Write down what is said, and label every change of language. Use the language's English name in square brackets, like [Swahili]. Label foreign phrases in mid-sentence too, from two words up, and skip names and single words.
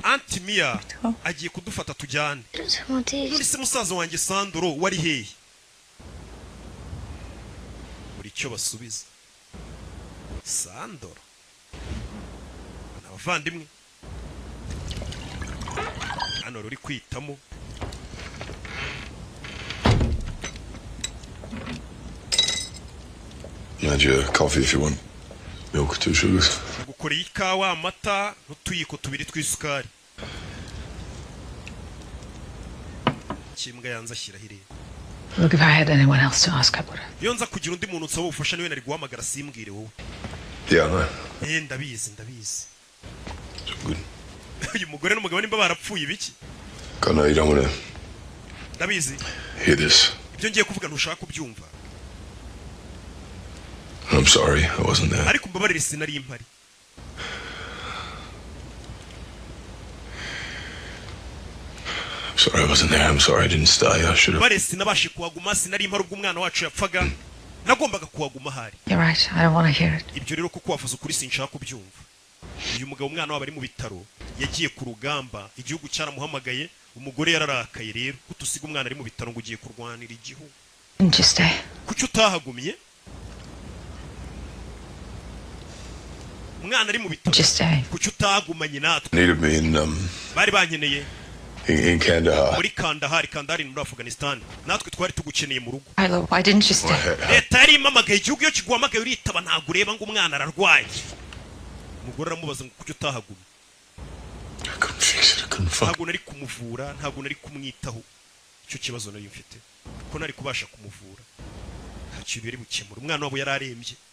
[Kinyarwanda] Auntie Mia agiye kudufata tujyane. Muri se musaza wanjye Sandro wari hehe? Buri cyo basubiza. Sandro. Abavandimwe. Hano ruri kwitamo. [English] Major, coffee if you want. Milk, 2 sugars. [Kinyarwanda] Gukoreye ikawa, amata, n'utuyiko tubiri tw'isukari. Kimbwa yanza ashyira hirera. [English] Look, if I had anyone else to ask, I would have. [Kinyarwanda] Iyo nza kugira undi muntu nsaba ubufasha niwe nari guhamagara simbwire wowe. [English] Yeah, no. [Kinyarwanda] Ndabizi. [English] Good. [Kinyarwanda] Uyu mugore n'umugabo nimba barapfuye ibiki? [English] Kana you don't wanna [Kinyarwanda] Ndabizi. [English] hear this. [Kinyarwanda] Ibyo ngiye kuvuga ntushaka kubyumva. [English] I'm sorry, I wasn't there. [Kinyarwanda] Ariko mbabarire sinari impari. [English] Sorry, I wasn't there. I'm sorry I didn't stay. I should have. [Kinyarwanda] Bare sinabashe kuhaguma sinari impari ubwo umwana wacu yapfaga. Nagombaga kuhaguma hari. [English] You're right. I don't want to hear it. [Kinyarwanda] Ibyo rero kuko wavuze ukuri sinshaka kubyumva. Uyu mugabo umwana wabo ari mu bitaro yagiye ku rugamba igihugu cyaramuhamagaye umugore yararakaye rero kutusiga umwana ari mu bitaro ngo ugiye kurwanira igihugu. [English] Didn't you stay? [Kinyarwanda] Kuki utahagumye? Umwana ari mu bitaro. [English] Just stay. [Kinyarwanda] Kuki utahagumanye natwe? [English] Needed me in [Kinyarwanda] Bari bankeneye. In Kandahar. Muri Kandahar ni muri Afghanistan. Natwe twari tugukeneye mu rugo. [English] Milo, why didn't you stay? [Kinyarwanda] Leta yari impamagaye igihugu yo kiguhamagaye uritaba ntabwo ureba ngo umwana ararwaye. Umugore aramubaza ngo kuki utahagumye? Ntabwo nari kumuvura, ntabwo nari kumwitaho. Icyo kibazo nari mfite. Ko nari kubasha kumuvura. Nta kintu yari bukemura. Umwana wabo yararembye.